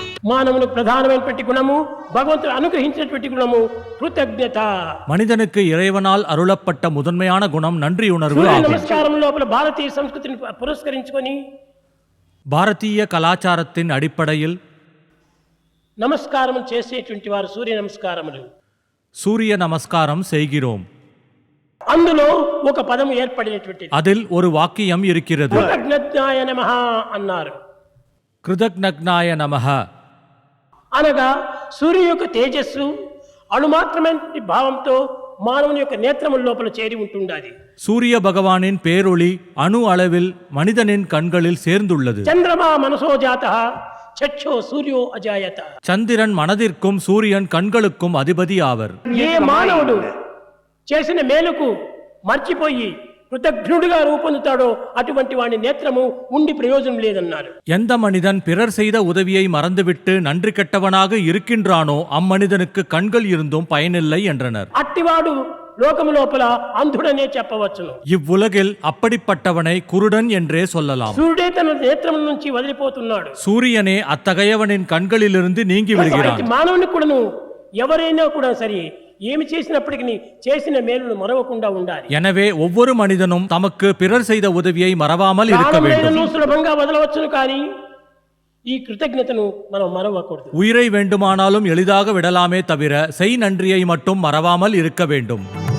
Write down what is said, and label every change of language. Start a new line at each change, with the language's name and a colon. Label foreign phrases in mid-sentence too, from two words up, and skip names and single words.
Telugu: మానవునికి ప్రధానమైనటువంటి గుణము, భగవంతుడు అనుగ్రహించినటువంటి గుణము కృతజ్ఞత.
Tamil: மனிதனுக்கு இறைவனால் அருளப்பட்ட முதன்மையான குணம் நன்றியுணர்வு
Telugu: సూర్య
Tamil: ஆகும்.
Telugu: నమస్కారం లోపల భారతీయ సంస్కృతిని పురస్కరించుకొని
Tamil: பாரதிய கலாச்சாரத்தின் அடிப்படையில்
Telugu: నమస్కారం చేసేటువంటి వారు సూర్య నమస్కారములు.
Tamil: சூரிய நமஸ்காரம் செய்கிறோம்.
Telugu: అందులో ఒక పదము ఏర్పడినటువంటిది.
Tamil: அதில் ஒரு வாக்கியம் இருக்கிறது.
Sanskrit: కృతజ్ఞాయ నమః
Telugu: అన్నారు.
Sanskrit: कृतज्ञाय नमः.
Telugu: అనగా సూర్యుని యొక్క తేజస్సు అణుమాత్రమైన భావంతో మానవుని యొక్క నేత్రముల లోపల చేరి ఉంటుండాలి.
Tamil: சூரிய பகவானின் பேரொளி அணு அளவில் மனிதனின் கண்களில் சேர்ந்துள்ளது.
Sanskrit: చంద్రమా మనసో జాతః చక్షో సూర్యో అజాయత.
Tamil: சந்திரன் மனதிற்கும் சூரியன் கண்களுக்கும் அதிபதி ஆவர்.
Telugu: ఏ మానవుడు చేసిన మేలుకు మర్చిపోయి కృతజ్ఞుడిగా రూపొందుతాడో అటువంటి వాడి నేత్రము ఉండి ప్రయోజనం లేదన్నారు.
Tamil: எந்த மனிதன் பிறர் செய்த உதவியை மறந்துவிட்டு நன்றி கெட்டவனாக இருக்கின்றானோ அம்மனிதனுக்கு கண்கள் இருந்தும் பயனில்லை என்றனர்.
Telugu: అట్టివాడు లోకము లోపల అంధుడనే చెప్పవచ్చును.
Tamil: இவ்வுலகில் அப்படிப்பட்டவனை குருடன் என்றே சொல்லலாம்.
Telugu: సూర్యుడే తన నేత్రముల నుంచి వదిలిపోతున్నాడు.
Tamil: சூரியனே அத்தகையவனின் கண்களிலிருந்து நீங்கி விடுகிறான்.
Telugu: మానవుని కూడాను ఎవరైనా కూడా సరే ఏమి చేసినప్పటికీ చేసిన మేలును మరవకుండా ఉండాలి.
Tamil: எனவே ஒவ்வொரு மனிதனும் தமக்கு பிறர் செய்த உதவியை மறவாமல் இருக்க வேண்டும்.
Telugu: సులభంగా వదలవచ్చును కానీ ఈ కృతజ్ఞతను మనం మరవకూడదు.
Tamil: உயிரை வேண்டுமானாலும் எளிதாக விடலாமே தவிர செய் நன்றியை மட்டும் மறவாமல் இருக்க வேண்டும்.